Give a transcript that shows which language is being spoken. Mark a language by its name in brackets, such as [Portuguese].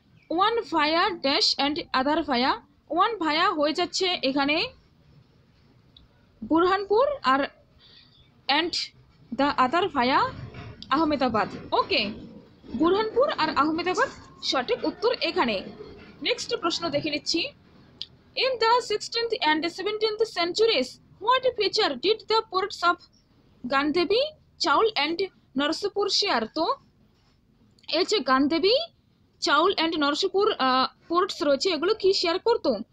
[English] One via dash and other via. One via [Bangla] হয়ে যাচ্ছে এখানে [English] বুরহানপুর, আর and the other via Ahmedabad. [Bangla] ওকে, বুরহানপুর আর আহমেদাবাদ সঠিক উত্তর এখানে। নেক্সট প্রশ্ন দেখে নিচ্ছি। [English] In the 16th and 17th centuries, what feature did the ports of Gandhebi, Chaul and Narsipur share? [Bangla] তো এই যে গান্ধেবি, চাউল অ্যান্ড নরসিপুর পোর্টস রয়েছে, এগুলো কি শেয়ার করতো?